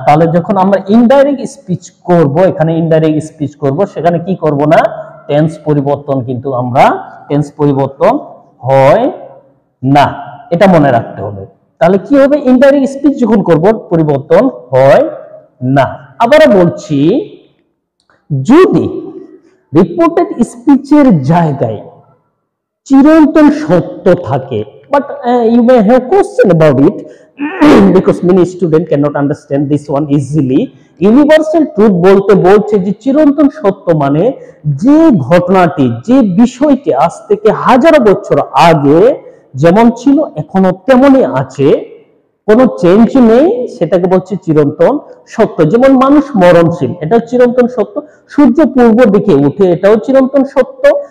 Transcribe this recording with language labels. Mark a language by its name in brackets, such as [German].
[Bangla] তাহলে যখন আমরা ইনডাইরেক্ট স্পিচ করব, এখানে ইনডাইরেক্ট স্পিচ করব, সেখানে কি করব না, টেন্স পরিবর্তন কিন্তু আমরা টেন্স পরিবর্তন হয় না, এটা মনে রাখতে হবে। তাহলে কি হবে, ইনডাইরেক্ট স্পিচ যখন করব পরিবর্তন হয় না। আবার বলছি যদি রিপোর্টেড স্পিচের জায়গায় চিরন্তন সত্য থাকে, [English] but you may have question about it because many students cannot understand this one easily. [Bangla] Universal truth বলতে বলছে যে চিরন্তন সত্য মানে যে ঘটনাটি, যে বিষয়টি আজ থেকে হাজারো বছর আগে যেমন ছিল এখনো তেমনই আছে, কোনো চেঞ্জ নেই, সেটাকে বলছে চিরন্তন সত্য। যেমন মানুষ মরণশীল, এটাও চিরন্তন সত্য। সূর্য পূর্ব দিকে উঠে, এটাও চিরন্তন সত্য।